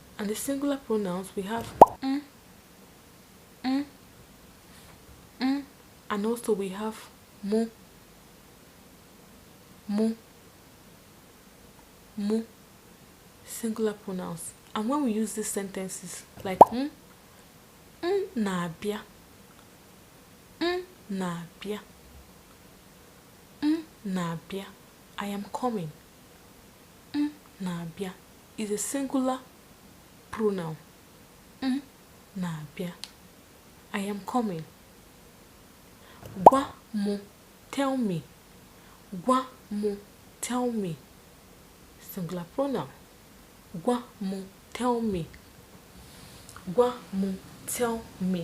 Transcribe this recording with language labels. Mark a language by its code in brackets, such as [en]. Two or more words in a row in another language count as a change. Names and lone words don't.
[en] And the singular pronouns, we have and also we have mo, singular pronouns. And when we use these sentences like [ig] na-abịa, na-abịa, na-abịa, [en] I am coming, na-abịa is a singular pronoun. [ig] Na-abịa, [en] I am coming. [ig] Gwa mo, [en] tell me. [ig] Gwa mo, [en] tell me, singular pronoun. [ig] Gwa mo, [en] tell me. [ig] Gwa mo, [en] tell me.